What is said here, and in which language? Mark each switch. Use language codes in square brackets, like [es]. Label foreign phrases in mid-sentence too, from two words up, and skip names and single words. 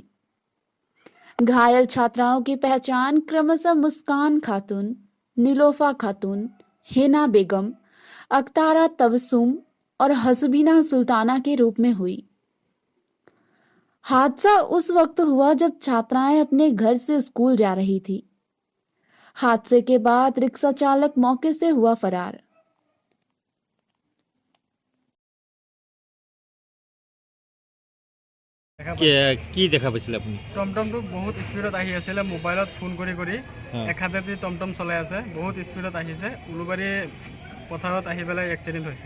[hi] घायल छात्राओं की पहचान क्रमशः मुस्कान खातून, नीलोफा खातून, हिना बेगम, अख्तारा तबस्सुम और हसबीना सुल्ताना के रूप में हुई। हादसा उस वक्त हुआ जब छात्राएं अपने घर से स्कूल जा रही थी। हादसे के बाद रिक्शा चालक मौके से हुआ फरार। [as] কি দেখা পাইছিল আপনি? টমটমটো বহুত স্পীডত আহি আছিলে, মোবাইলত ফোন কৰি এক হাতেদি টমটম চলাই আছে, বহুত স্পীডত আহিছে, উলুবাৰী পথাৰত আহি পেলাই এক্সিডেণ্ট হৈছে।